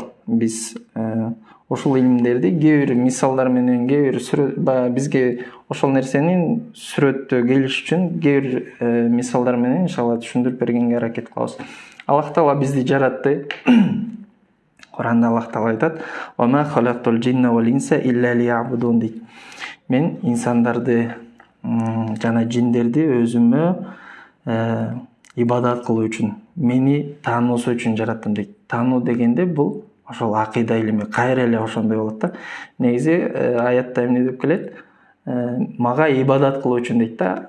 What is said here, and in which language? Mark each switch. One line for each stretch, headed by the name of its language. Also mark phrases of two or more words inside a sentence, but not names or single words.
Kyrgyz: Биз ошол илимдерди кээ бир мисалдар менен, кээ бир бизге ошол нерсенин сүрөттөө келиш үчүн кээ бир мисалдар менен иншалла түшүндүрүп бергенге аракет кылабыз. Аллах Таала бизди жаратты. Куранда Аллах Таала айтат:
Arabic: "وما خلقت الجن والإنس إلا ليعبدون" дейт.
Kyrgyz: Мен инсандарды жана жиндерди өзүмө ибадат кылуу үчүн, мени таануусу үчүн жараттым дейт. Таануу дегенде бул ошол акыйда илими, кайра эле ошондой болот да. Негизи аятта эмне деп келет? Мага ибадат кылуу үчүн дейт да.